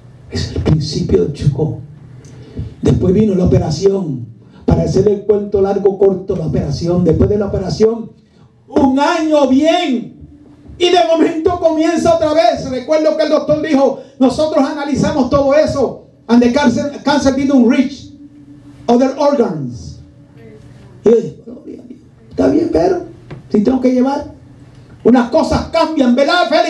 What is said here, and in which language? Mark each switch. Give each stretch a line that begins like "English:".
Spanish: Es el principio del yugo. Después vino la operación. Para hacer el cuento largo, corto, la operación. Después de la operación, un año bien. Y de momento comienza otra vez. Recuerdo que el doctor dijo, nosotros analizamos todo eso.
English: And the cancer didn't reach other organs.
Spanish: Y yo dije, está bien, pero si tengo que llevar. Unas cosas cambian, ¿verdad, Félix?